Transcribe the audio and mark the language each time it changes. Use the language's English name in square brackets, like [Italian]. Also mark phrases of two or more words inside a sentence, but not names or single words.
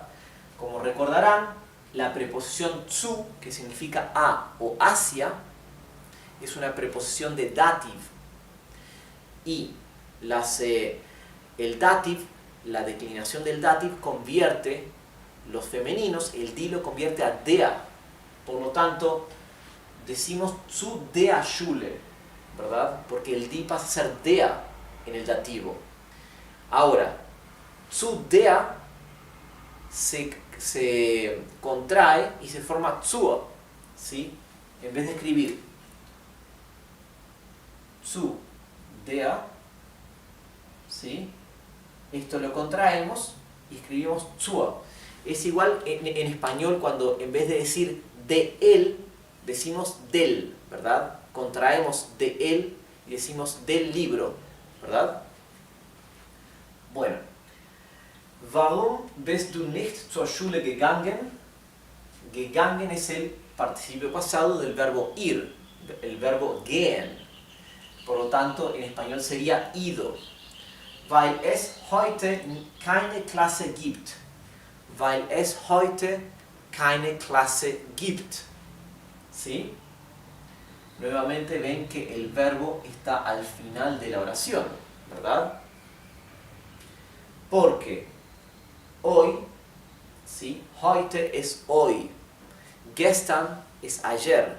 [Spanish] Como recordarán, la preposición zu, que significa a o hacia, es una preposición de dativ. Y el dativ, la declinación del dativ convierte los femeninos, el die lo convierte a der. Por lo tanto, decimos [German] zu der Schule, [Spanish] ¿verdad? Porque el die pasa a ser der en el dativo. Ahora, [German] zu der [Spanish] se contrae y se forma zur, ¿sí? En vez de escribir [German] zu der, [Spanish] ¿sí? Esto lo contraemos y escribimos zur. Es igual en español cuando en vez de decir de él, decimos del, ¿verdad? Contraemos de él y decimos del libro, ¿verdad? Bueno. [German] Warum bist du nicht zur Schule gegangen? [Spanish] Gegangen es el participio pasado del verbo ir, el verbo gehen. Por lo tanto, en español sería ido. [German] Weil es heute keine Klasse gibt. Weil es heute keine Klasse gibt. [Spanish] ¿Sí? Nuevamente ven que el verbo está al final de la oración, ¿verdad? Porque hoy, ¿sí? Heute es hoy. Gestern es ayer.